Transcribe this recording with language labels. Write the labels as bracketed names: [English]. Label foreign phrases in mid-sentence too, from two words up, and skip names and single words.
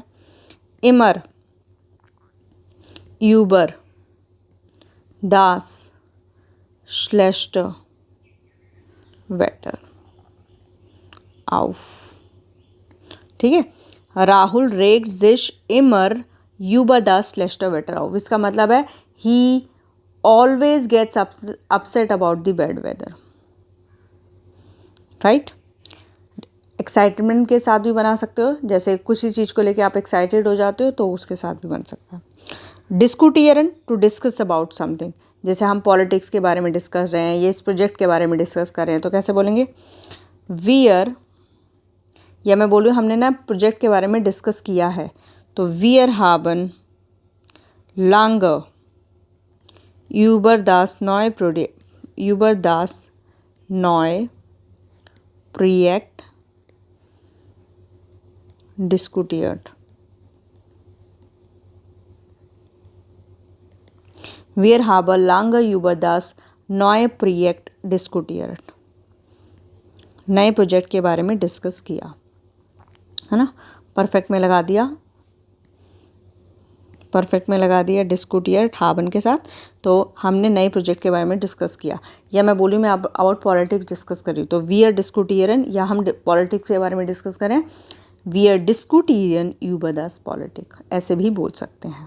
[German] immer, über, das, schlecht, Wetter, auf. [Hindi] ठीक है, [German] Rahul regt sich immer über das schlecht Wetter auf. [Hindi] इसका मतलब है [English] he always gets upset about the bad weather, right. [Hindi] एक्साइटमेंट के साथ भी बना सकते हो, जैसे किसी चीज़ को लेके आप एक्साइटेड हो जाते हो तो उसके साथ भी बन सकता है। डिस्कुटियरन, [English] to discuss about something. [Hindi] जैसे हम पॉलिटिक्स के बारे में डिस्कस रहे हैं, ये इस प्रोजेक्ट के बारे में डिस्कस कर रहे हैं, तो कैसे बोलेंगे? वियर, या मैं बोलूँ हमने ना प्रोजेक्ट के बारे में डिस्कस किया है, तो [German] wir haben lange über das neue Projekt diskutiert. Wir haben lange über das neue Projekt diskutiert. [Hindi] नए प्रोजेक्ट के बारे में डिस्कस किया, है ना। परफेक्ट में लगा दिया [German] diskutiert haben [Hindi] के साथ, तो हमने नए प्रोजेक्ट के बारे में डिस्कस किया। या मैं बोलूँ मैं [English] about politics [Hindi] डिस्कस कर रही हूँ, तो [English] we are [Hindi] डिस्कुटियरन, या हम पॉलिटिक्स के बारे में डिस्कस करें, [English] we are [German] diskutieren über das Politik, [Hindi] ऐसे भी बोल सकते हैं।